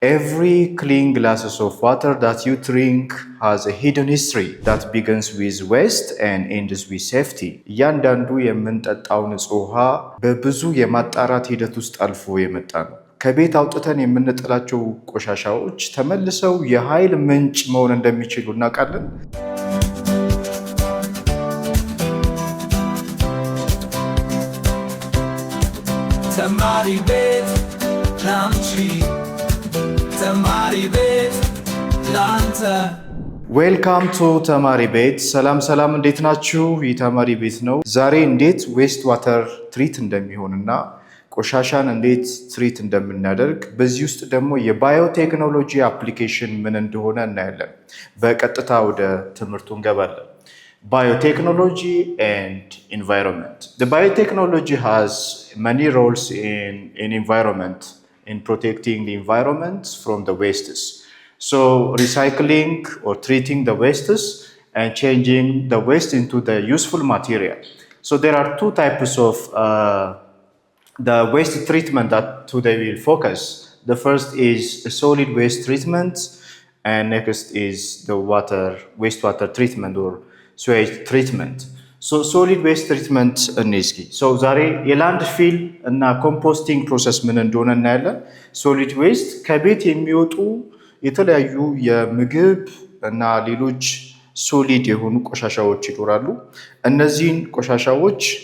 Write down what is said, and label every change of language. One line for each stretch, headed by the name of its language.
English: Every clean glasses of water that you drink has a hidden history that begins with waste and ends with safety.
Amharic: እያንዳንዱ የምንጠጣው ንጹህ ውሃ በብዙ የማጣራት ሂደት ውስጥ አልፎ የመጣ ነው። ከቤት አውጥተን የምንጥላቸው ቆሻሻዎች ተመልሰው የኃይል ምንጭ መሆን እንደሚችሉ እናውቃለን። ተማሪ ቤት ላንቺ ተማሪ ቤት ላንተ
English: ዌልካም ቱ
Amharic: ተማሪ ቤት። ሰላም እንዴት ናችሁ? ይህ ተማሪ ቤት ነው። ዛሬ እንዴት ዌስት ዋተር ትሪት እንደሚሆንና ቆሻሻን እንዴት ትሪት እንደምናደርግ በዚህ ውስጥ ደግሞ የባዮቴክኖሎጂ አፕሊኬሽን ምን እንደሆነ እናያለን። በቀጥታ ወደ ትምህርቱ እንገባለን።
English: Biotechnology and environment. The biotechnology has many roles in environment, in protecting the environment from the wastes. So recycling or treating the wastes and changing the waste into the useful material. So there are two types of the waste treatment that today we'll focus. The first is solid waste treatment and next is the wastewater treatment or sewage treatment. So solid waste treatment
Amharic: እንስኪ ዛሬ የላንድ ፊል እና ኮምፖስቲንግ ፕሮሰስ ምን እንደሆነ እናያለን። ሶሊድ ዌስት ከቤት የሚወጡ የተለያዩ የምግብ እና ሌሎች ሶሊድ የሆኑ ቆሻሻዎች ይኖራሉ። እነዚህን ቆሻሻዎች